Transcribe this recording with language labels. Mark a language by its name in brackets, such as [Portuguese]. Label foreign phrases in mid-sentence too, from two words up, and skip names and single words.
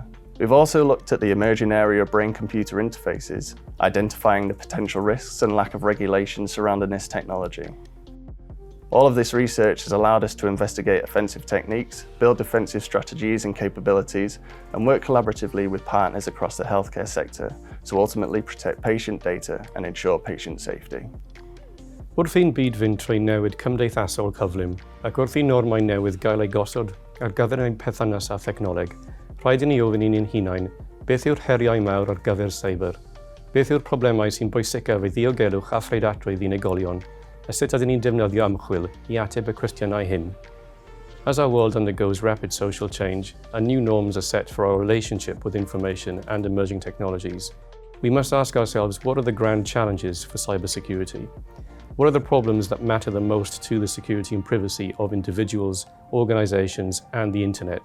[English] We've also looked at the emerging area of brain-computer interfaces, identifying the potential risks and lack of regulation surrounding this technology. All of this research has allowed us to investigate offensive techniques, build defensive strategies and capabilities, and work collaboratively with partners across the healthcare sector to ultimately protect patient data and ensure patient safety. [Welsh] Wrth i'n byd fynd trwy newid cymdeithasol cyflym, ac wrth i normau newydd gael ei gosod ar gyfer ein perthynas a thechnoleg, rhaid i ni ofyn i'n hunain beth yw'r heriau mawr ar gyfer cyber, beth yw'r problemau sy'n bwysicaf i ddiogelwch a phreidatrwydd unigolion, a sut ydyn ni'n defnyddio ymchwil i ateb y cwestiynau hyn. [English] As our world undergoes rapid social change and new norms are set for our relationship with information and emerging technologies, we must ask ourselves what are the grand challenges for cybersecurity? What are the problems that matter the most to the security and privacy of individuals, organizations, and the internet?